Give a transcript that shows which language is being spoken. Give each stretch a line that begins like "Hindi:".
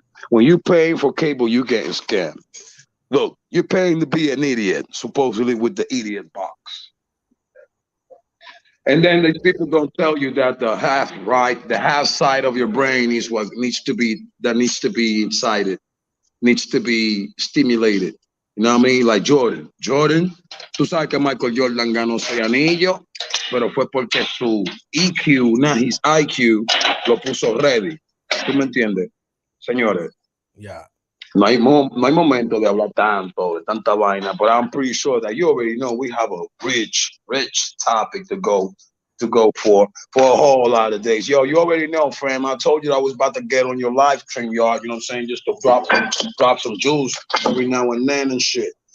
English: When you paying for cable, you getting scammed. Look, you're paying to be an idiot, supposedly with the idiot box. And then the people don't tell you that the half side of your brain is what needs to be incited, needs to be stimulated. You know what I mean? Like Jordan.
Spanish: Jordan, tú sabes que Michael Jordan ganó 6 anillos, pero fue porque su EQ,
English: not his IQ,
Spanish: lo puso ready. ¿Tú me entiendes? Señores.
English: Yeah.
Spanish: No hay momento de hablar tanto, de tanta vaina,
English: but I'm pretty sure that you already know we have a rich topic to go for a whole lot of days. Yo, you already know, fam. I told you I was about to get on your live stream, yard, you know what I'm saying? Just to drop some jewels every now and then and shit.